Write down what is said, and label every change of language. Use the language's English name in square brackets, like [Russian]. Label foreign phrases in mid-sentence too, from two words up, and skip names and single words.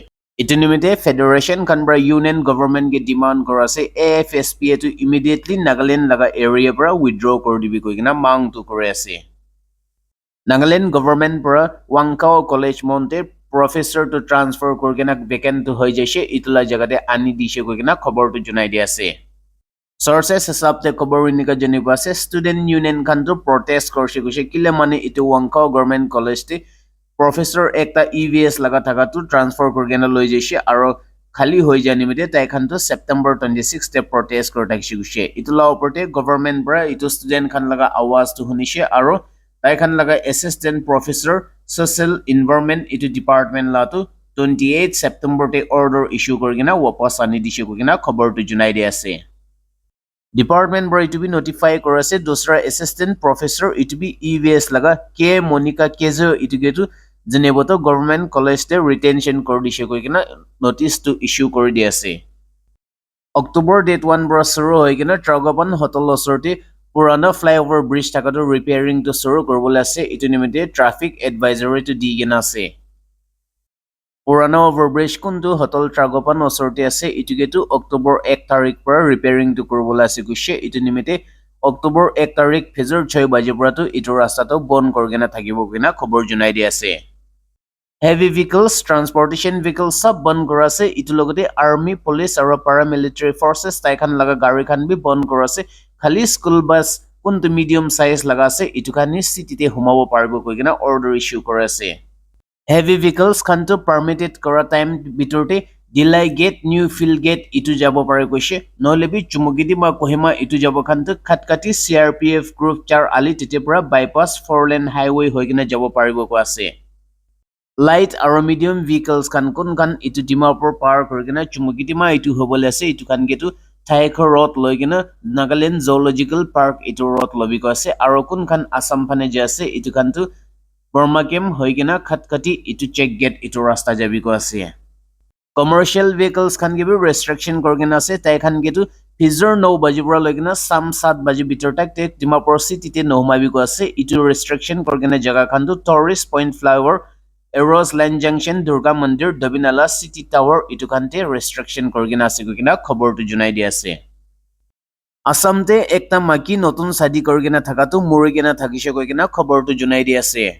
[Naga Pidgin] Itu nimite Federation kan bra Union Government ke demand kora ase AFSPA to immediately Nagaland laga area para withdraw kor dibi koi kina mang tu kore ase. Nagaland Government para Wangkao College Monte professor to transfer kor kina vacant to hoi jaise itula jagate ani dishe koi kina khobor to junai di ase. Sources hisab te khobor inika janiba ase [English] student union [Naga Pidgin] kan to protest korse goise kile mane itu Wangkao Government College te Professor ekta EVS laga thaka tu transfer korgena loi jaise aro khali hoi jani mite tai khan to September 26 te protest kor takshi guse itula oporte government bra itu student khan laga awaz tu hunise aro tai khan laga [English] assistant professor social environment [Naga Pidgin] itu department la tu 28 September te [English] order issue [Naga Pidgin] korgena wapas ani dishe korgena khobor tu junai di ase. Department bra itu bi notify korase dosra [English] assistant professor [Naga Pidgin] itu bi EVS laga K Monica Kezo itu getu Jeneboto government college te retention kor dishe koi kina notice to issue kori di ase. October date 1 bra suru hoi kina Tragapan hotel osorti purana flyover bridge thaka to repairing to suru korbole ase itu nimite [English] traffic advisory [Naga Pidgin] to di gina ase. Purana overbridge kuntu hotel Tragapan osorti ase itu getu October 1 tarik para repairing to korbole ase gushe itu nimite October 1 tarik phejor 6 baje para to itu rasta to bon korgena thakibo kina khobor junai di ase. [English] Heavy vehicles, transportation vehicles [Naga Pidgin] sab ban kora ase itu logote army, police aro [English] paramilitary forces [Naga Pidgin] tai khan laga gari khan bi ban kora ase khali [English] school bus [Naga Pidgin] kuntu [English] medium size [Naga Pidgin] laga ase itu khan city te humabo paribo koi kina [English] order issue [Naga Pidgin] kora ase. [English] Heavy vehicles [Naga Pidgin] khan to permitted kora time bitorte Dilai gate new field gate itu jabo pare koise nohole bi chumugidi ma kohima itu jabo khan to khatkati CRPF group 4 ali tete pura [English] bypass 4 lane highway [Naga Pidgin] hoi kina jabo paribo ko ase. Light aro [English] medium vehicles [Naga Pidgin] kan kun kan itu Dimapur par korgena chumugitima itu hobole ase itu kan getu Thaiko road loigena Nagaland Zoological Park itu road lobi ko ase aro kun kan Assam phane je ase itu kan tu Burmakem hoigena khatkati itu [English] check gate [Naga Pidgin] itu rasta jabi ko ase. [English] Commercial vehicles [Naga Pidgin] kan gibi restriction korgena ase tai kan getu Fizor 9 baji pura loigena sam 7 baji bitor tak te Dimapur city te nohmabi ko ase itu restriction korgena jaga kan tu tourist point flyover Eros Land Junction, Durga Mandir, Dabinala City Tower, itu kante restriction korgena ase kina khobor tu junai di ase. Assam te ekta maki notun sadi korgena thakatu murigena thakise kina khobor tu junai di ase.